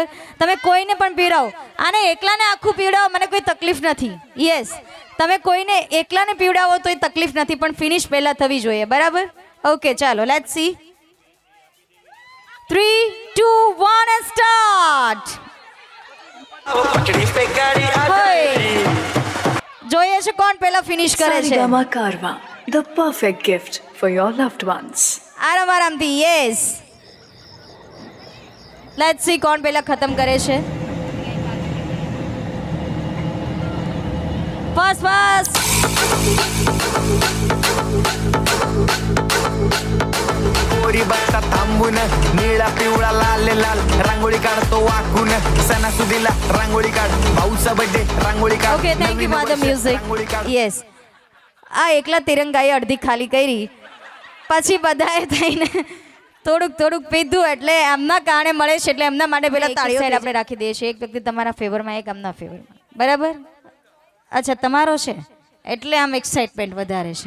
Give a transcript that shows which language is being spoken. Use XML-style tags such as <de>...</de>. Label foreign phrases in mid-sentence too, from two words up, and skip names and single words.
<gu>તમે કોઈને પણ પીવડાવો, આને એકલાને આખું પીવડાવો, મને કોઈ તકલીફ નથી. યસ, તમે કોઈને એકલાને પીવડાવો તો એ તકલીફ નથી, પણ ફિનિશ પહેલાં થવી જોઈએ, બરાબર.</gu> <en>ઓકે, ચાલો Let's see. 3, 2, 1 and start.</en> <hi>पकड़ी पे गाड़ी आ गई.</hi> <gu>જોઈએ છે કોણ પહેલા ફિનિશ કરે છે.</gu> <en>Sarigama Karwa, the perfect gift for your loved ones.</en> <gu>આરામ આરામથી. યસ,</gu> <en>let's see</en> <gu>કોણ પહેલા ખતમ કરે છે. ફાસ્ટ ફાસ્ટ.</gu> <mr>पोरी बघता थांबून निळा पिवळा लाल लाल रांगोळी काढतो वाकून सणासुदीला रांगोळी काढ भाऊचा बर्थडे रांगोळी काढ.</mr> <en>Okay, thank you for the music.</en> <gu>યસ, આ એકલા તિરંગાએ અડધી ખાલી કરી, પછી બધાએ થઈને થોડુંક પીધું, એટલે એમના કારણે મળે છે, એટલે એમના માટે પહેલા તાળીઓ સાઈડ આપણે રાખી દઈએ છીએ. એક વ્યક્તિ તમારા ફેવરમાં, એક એમના ફેવરમાં, બરાબર. અચ્છા, તમારો છે એટલે આમ એક્સાઇટમેન્ટ વધારે છે.</gu>